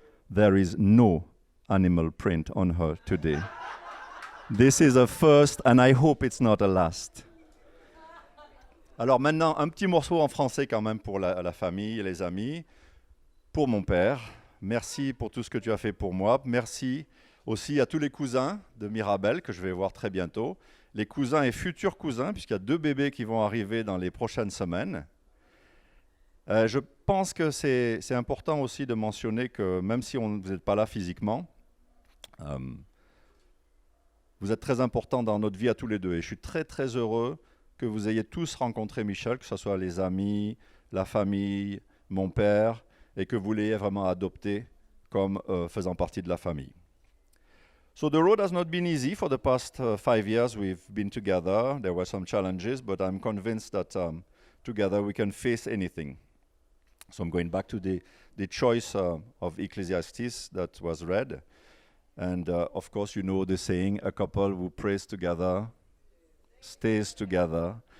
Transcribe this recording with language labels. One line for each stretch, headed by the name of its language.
English: There is no animal print on her today. This is a first, and I hope it's not a last.
French: Alors maintenant, un petit morceau en français quand même pour la famille et les amis. Pour mon père, merci pour tout ce que tu as fait pour moi. Merci aussi à tous les cousins de Mirabel que je vais voir très bientôt. Les cousins et futurs cousins, puisqu'il y a 2 bébés qui vont arriver dans les prochaines semaines. Je pense que c'est important aussi de mentionner que même si vous n'êtes pas là physiquement, vous êtes très important dans notre vie à tous les deux. Et je suis très très heureux que vous ayez tous rencontré Michel, que ce soit les amis, la famille, mon père, et que vous l'ayez vraiment adopté comme faisant partie de la famille.
English: So the road has not been easy for the past 5 years we've been together. There were some challenges, but I'm convinced that together we can face anything. So I'm going back to the choice of Ecclesiastes that was read. And of course, you know the saying, a couple who prays together stays together.